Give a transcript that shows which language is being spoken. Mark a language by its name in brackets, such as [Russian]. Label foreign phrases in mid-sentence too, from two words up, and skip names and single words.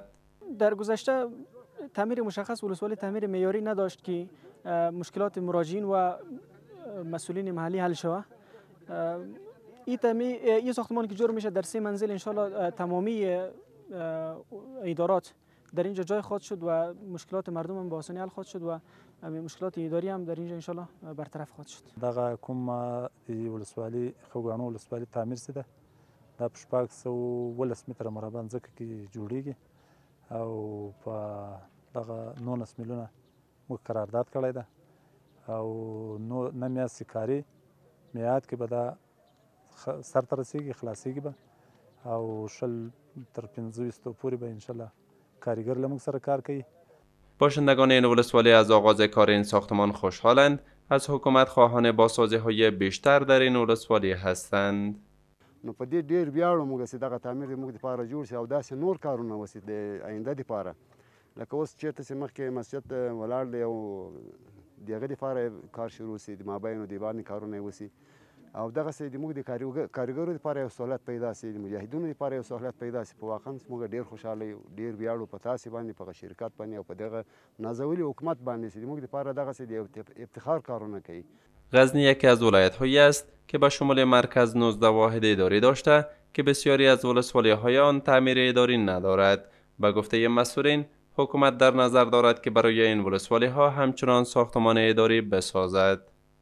[Persian] در گذشته تعمیر مشخص ولسوالی تعمیر معیاری نداشت که مشکلات مراجعین و مسئولین محلی حل شود. این ساختمان که جور میشه در 3 منزل انشالله تمامی ادارات در اینجا جای خواهد شد و مشکلات مردم هم به آسانی حل خواهد شد و مشکلات اداری هم در اینجا انشالله برطرف خواهد شد. [Pashto] دغه کوم ولسوالي خوګانو ولسوالي تعمیر سي ده په 412 متره مربع ځکه کې جوړیږي او په دغه 19 میلیونه موږ قرارداد کړی ده او نه میاشتې کاري میعاد کې به دا سرته رسیږي خلاصیږي به او شل تر 15 پورې به انشالله کارګر له موږ سره کار کوي. [Persian] باشندگان این ولسوالی از آغاز کار این ساختمان خوشحالند. از حکومت خواهان بازسازی‌های بیشتر در این ولسوالی هستند. [Pashto] نو په دې ډېر ویاړو موږ چې دغه تعمیر موږ دپاره جوړ شي او داسې نور کارونه وشي د آینده دپاره، لکه اوس چېرته چې مخکې مسجد ولاړ دی او د هغه دپاره کار شروع شي، د مابین و د باندې کارونه یې وشي او دغسې موږ د کارګرو دپاره یو سهولت پیدا شي، د مجاهدینو دپاره یو سهولت پیدا شي. په واقعا موږ ډېر خوشحاله یو، ډېر ویاړو په تاسې باندې، په شرکت باندې او په دغه نازولي حکومت باندې چې موږ دپاره دغسې د افتخار کارونه کوي. [Persian] غزنی یکی از ولایت‌هایی است که به شمول مرکز 19 واحد اداری داشته که بسیاری از ولسوالی‌های آن تعمیر اداری ندارد. به گفته مسئولین، حکومت در نظر دارد که برای این ولسوالی‌ها همچنان ساختمان اداری بسازد.